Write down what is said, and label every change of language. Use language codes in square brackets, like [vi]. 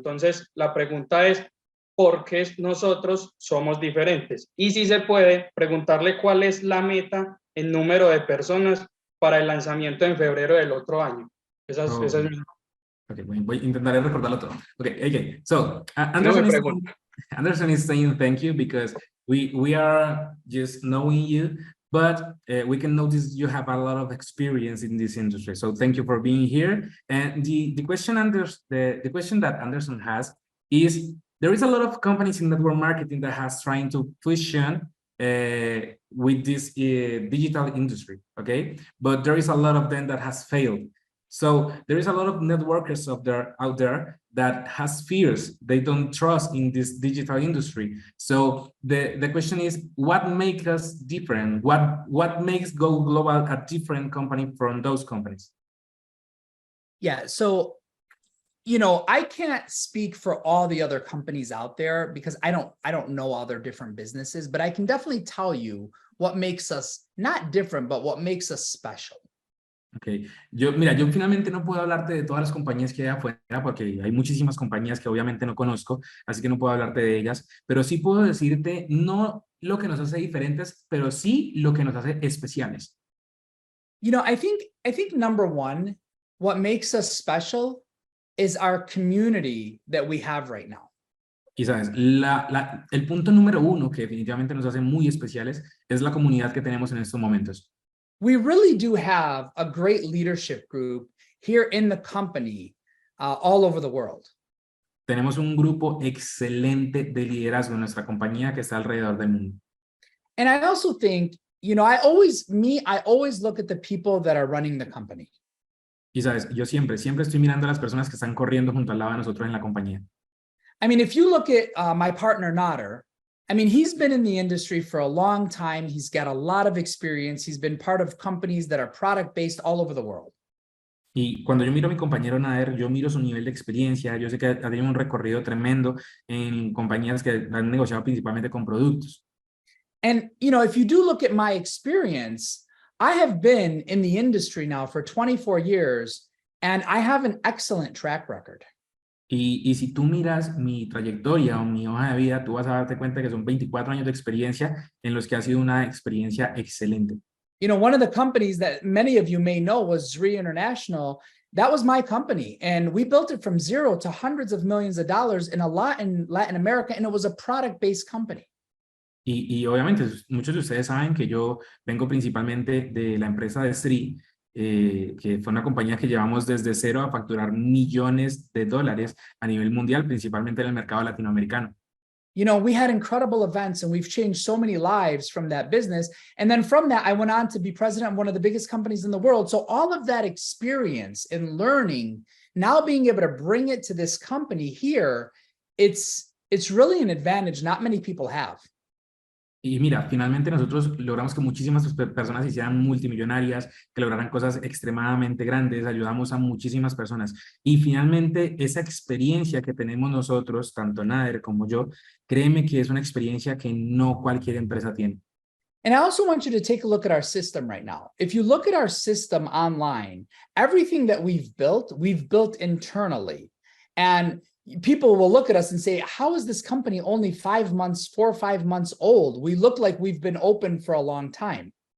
[es] Entonces, la pregunta es, ¿por qué nosotros somos diferentes? Y si se puede, preguntarle cuál es la meta en número de personas para el lanzamiento en febrero del otro año. Esa es mi... Okay, voy a intentar recordarlo todo. [en] Okay. So [es] No me [en] Anderson is saying thank you because we are just knowing you, but we can notice you have a lot of experience in this industry. So thank you for being here. And the question the question that Anderson has is, there is a lot of companies in network marketing that has trying to fusion with this digital industry, okay? But there is a lot of them that has failed. So there is a lot of networkers out there that has fears. They don't trust in this digital industry. So the question is, what makes us different? What makes Go Global a different company from those companies? Yeah, so I can't speak for all the other companies out there because I don't know all their different businesses, but I can definitely tell you what makes us not different, but what makes us special. Okay. [es] Yo finalmente no puedo hablarte de todas las compañías que hay afuera porque hay muchísimas compañías que obviamente no conozco, así que no puedo hablarte de ellas, pero sí puedo decirte no lo que nos hace diferentes, pero sí lo que nos hace especiales. [en] I think number one, what makes us special is our community that we have right now. [es] Y sabes, el punto número uno que definitivamente nos hace muy especiales es la comunidad que tenemos en estos momentos. [en] We really do have a great leadership group here in the company, all over the world. [es] Tenemos un grupo excelente de liderazgo en nuestra compañía que está alrededor del mundo. [en] And I also think, I always look at the people that are running the company. [es] Y sabes, yo siempre estoy mirando a las personas que están corriendo junto al lado de nosotros en la compañía. [en] I mean, if you look at my partner, Nader, I mean, he's been in the industry for a long time. He's got a lot of experience. He's been part of companies that are product-based all over the world. [es] Y cuando yo miro a mi compañero Nader, yo miro su nivel de experiencia. Yo sé que ha tenido un recorrido tremendo en compañías que han negociado principalmente con productos. [en] And, if you do look at my experience, I have been in the industry now for 24 years, and I have an excellent track record. [es] Y si tú miras mi trayectoria o mi hoja de vida, tú vas a darte cuenta que son 24 años de experiencia en los que ha sido una experiencia excelente. [en] One of the companies that many of you may know was Zri International. That was my company, and we built it from zero to hundreds of millions of dollars in a lot in Latin America, and it was a product-based company. [es] Y obviamente muchos de ustedes saben que yo vengo principalmente de la empresa de Sri, que fue una compañía que llevamos desde cero a facturar millones de dólares a nivel mundial, principalmente en el mercado latinoamericano. [en] We had incredible events and we've changed so many lives from that business. And then from that, I went on to be president of one of the biggest companies in the world. So all of that experience and learning, now being able to bring it to this company here, it's really an advantage not many people have. [es] Y mira, finalmente nosotros logramos que muchísimas personas se hicieran multimillonarias, que lograran cosas extremadamente grandes, ayudamos a muchísimas personas. Y finalmente esa experiencia que tenemos nosotros, tanto Nader como yo, créeme que es una experiencia que no cualquier empresa tiene. [en] And I also want you to take a look at our system right now. If you look at our system online, everything that we've built internally. And people will look at us and say, how is this company only 4 or 5 months old? We look like we've been open for a long time.